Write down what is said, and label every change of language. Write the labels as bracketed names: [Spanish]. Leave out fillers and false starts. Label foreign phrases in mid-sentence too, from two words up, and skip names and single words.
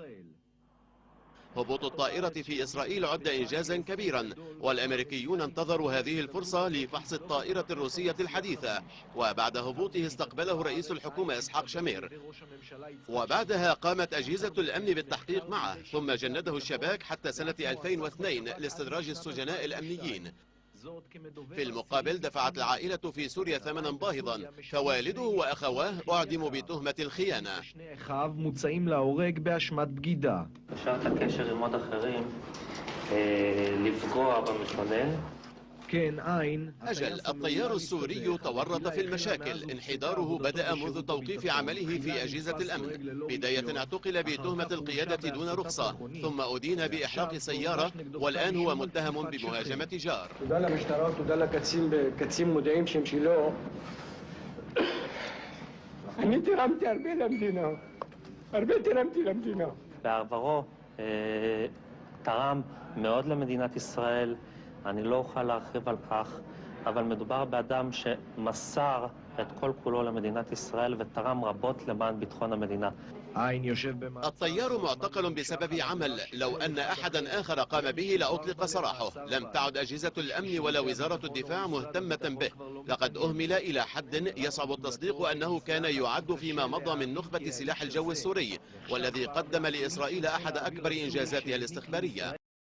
[Arabic] هبوط الطائرة في إسرائيل عد إنجازا كبيرا، والأمريكيون انتظروا هذه الفرصة لفحص الطائرة الروسية الحديثة، وبعد هبوطه استقبله رئيس الحكومة إسحاق شمير، وبعدها قامت أجهزة الأمن بالتحقيق معه، ثم جنده الشباك حتى سنة 2002 لاستدراج السجناء الأمنيين. في المقابل دفعت العائلة في سوريا ثمنا باهظا، فوالده وأخواه أعدموا بتهمة الخيانة. [Hebrew] קשרת הקשר עם עוד אחרים לפגוע במתלונן. [Arabic] أجل الطيار السوري تورط في المشاكل. انحداره بدأ منذ توقيف عمله في أجهزة الأمن. بداية اعتقل بتهمة القيادة دون رخصة، ثم أدين بإحراق سيارة، والآن هو متهم بمهاجمة جار. [Hebrew] תודה למשטרה, תודה לקצין מודיעין שלו. אני תרמתי הרבה למדינה. הרבה תרמתי למדינה. בעברו תרם מאוד למדינת ישראל. אני לא אוכל להרחיב על כך, אבל מדובר באדם שמסר את כל כולו למדינת ישראל ותרם רבות למען ביטחון המדינה. [Arabic] الطيار معتقل بسبب عمل. لو أن أحدا آخر قام به لأطلق سراحه. لم تعد أجهزة الأمن ولا وزارة الدفاع مهتمة به. لقد أهمل إلى حد يصعب التصديق أنه كان يعد فيما مضى من نخبة سلاح الجو السوري، والذي قدم لإسرائيل أحد أكبر إنجازاتها الاستخبارية.